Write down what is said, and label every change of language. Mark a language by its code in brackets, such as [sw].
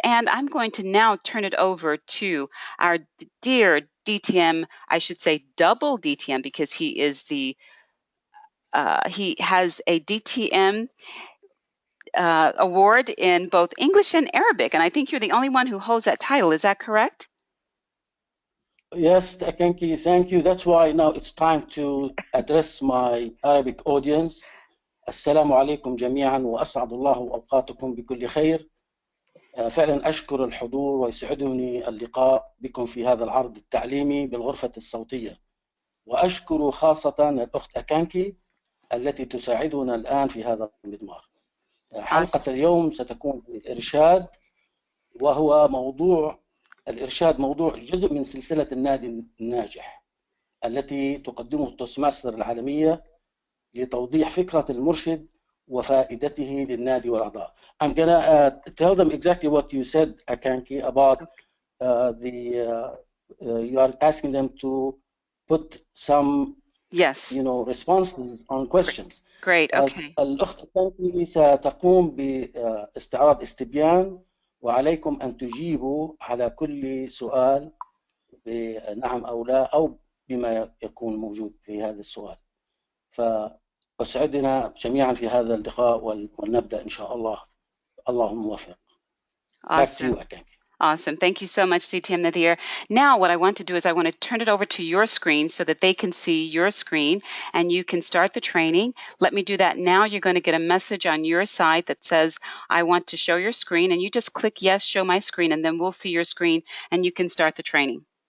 [en] And I'm going to now turn it over to our dear DTM, I should say double DTM, because he is the, he has a DTM award in both English and Arabic, and I think you're the only one who holds that title. Is that correct? Yes, Akanki, thank you. That's why now it's time to address my Arabic audience. [ar] السلام عليكم جميعا وأسعد الله أوقاتكم بكل خير. فعلا أشكر الحضور ويسعدني اللقاء بكم في هذا العرض التعليمي بالغرفة الصوتية. وأشكر خاصة الأخت أكانكي التي تساعدنا الآن في هذا المضمار. حلقة اليوم ستكون الإرشاد، وهو موضوع الإرشاد موضوع جزء من سلسلة النادي الناجح التي تقدمه التوستماستر العالمية لتوضيح فكرة المرشد وفائدته للنادي والأعضاء. [en] I'm gonna tell them exactly what you said, Akanki, about the you are asking them to put some Yes. responses on questions. Great. Okay. [ar] الأخت أتنكي ستقوم باستعراض استبيان، وعليكم أن تجيبوا على كل سؤال بنعم أو لا، أو بما يكون موجود في هذا السؤال. فأسعدنا جميعا في هذا اللقاء، ونبدأ إن شاء الله. اللهم موفق. [en] Back to you, Akanki. Awesome. Thank you so much, DTM Nazeer. Now what I want to do is I want to turn it over to your screen so that they can see your screen and you can start the training. Let me do that now. You're going to get a message on your side that says, I want to show your screen, and you just click yes, show my screen, and then we'll see your screen and you can start the training.